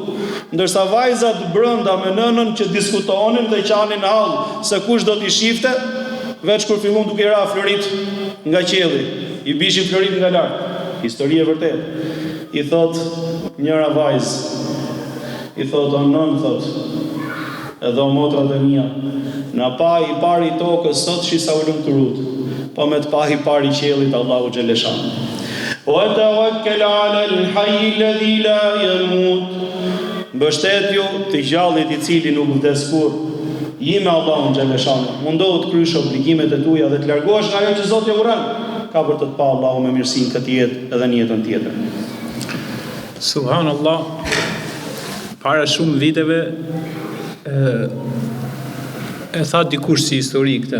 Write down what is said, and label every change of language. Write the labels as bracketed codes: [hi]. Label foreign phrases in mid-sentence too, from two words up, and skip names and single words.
[sq] Ndërsa vajzat brenda me nënën që diskutonin dhe qanin në hall se kush do t'i shifte, veç kur fillon duke ra florit nga qielli, i bishin florit nga lart. Histori e vërtetë. I thot njëra vajzë, i thot: "O nën, thot, edhe o motrat e mia, na pa i pari tokës sot shisa u lumturut, po me të pa i pari qiellit Allahu [ar] جل جلاله. وتوكل على الحي الذي لا يموت." [sq] Mbështetju të gjallit i cili nuk vdes kurrë. Je me Allahun [ar] جل جلاله. [sq] Mundohu të kryesh obligimet e tua dhe të largohesh nga ajo që Zoti e uran. Ka për të pa Allahu me mirësinë këtë jetë edhe në jetën tjetër. Subhanallah, para shumë viteve e tha dikush si histori këtë.